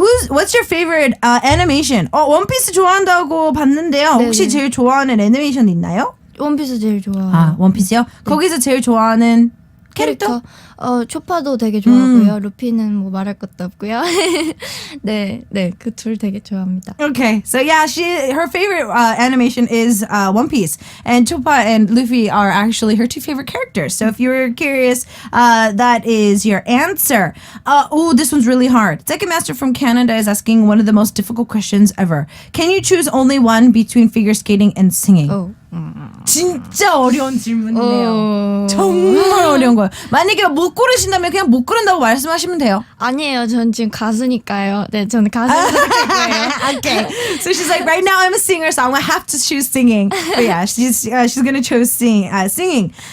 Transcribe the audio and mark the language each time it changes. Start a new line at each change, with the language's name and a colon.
English: What's your favorite animation?
Korean: 원피스 좋아한다고 봤는데요. 혹시 네네. 제일 좋아하는 애니메이션 있나요? 원피스 제일 좋아. 원피스요? 거기서 제일 좋아하는 캐릭터? 초파도 되게 좋아하고요. 루피는 뭐 말할 것도 없고요. 네, 그 둘 되게 좋아합니다.
English: Okay, so yeah, her favorite animation is One Piece, and Choppa and Luffy are actually her two favorite characters. So if you're curious, that is your answer. This one's really hard. Second Master from Canada is asking one of the most difficult questions ever. Can you choose only one between figure skating and singing?
Korean: 진짜 어려운 질문이네요. 정말 어려운 거예요. 만약에 못 고르신다면 그냥 못 고른다고 말씀하시면 돼요. 아니에요. 전 지금 가수니까요. 네, 저는 가수를 선택할 거예요.
English: Okay. So she's like, right now I'm a singer, so I'm gonna have to choose singing. But yeah, she's gonna choose singing.